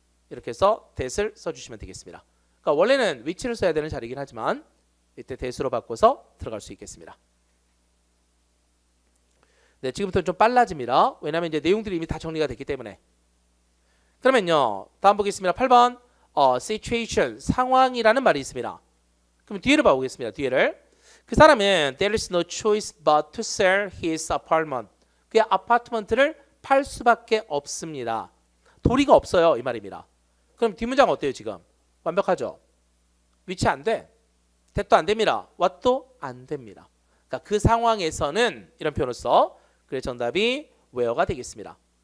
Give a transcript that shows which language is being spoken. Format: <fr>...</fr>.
<ko>이렇게 해서 that을 써주시면 되겠습니다. 그러니까 원래는 which를 써야 되는 자리이긴 하지만 이때 that으로 바꿔서 들어갈 수 있겠습니다. 네, 지금부터 좀 빨라집니다. 왜냐하면 이제 내용들이 이미 다 정리가 됐기 때문에. 그러면요, 다음 보겠습니다. 8번 situation, 상황이라는 말이 있습니다. 그럼 뒤에를 봐보겠습니다. 뒤에를. 그 사람은</ko> <en>there is no choice but to sell his apartment.</en> <ko>그의 아파트먼트를 팔 수밖에 없습니다. 도리가 없어요. 이 말입니다. 그럼 뒷문장 어때요 지금? 완벽하죠? 위치 안 돼. that도 안 됩니다. what도 안 됩니다. 그러니까 그 상황에서는 이런 표현을 써. 그래서 정답이 where가 되겠습니다.</ko>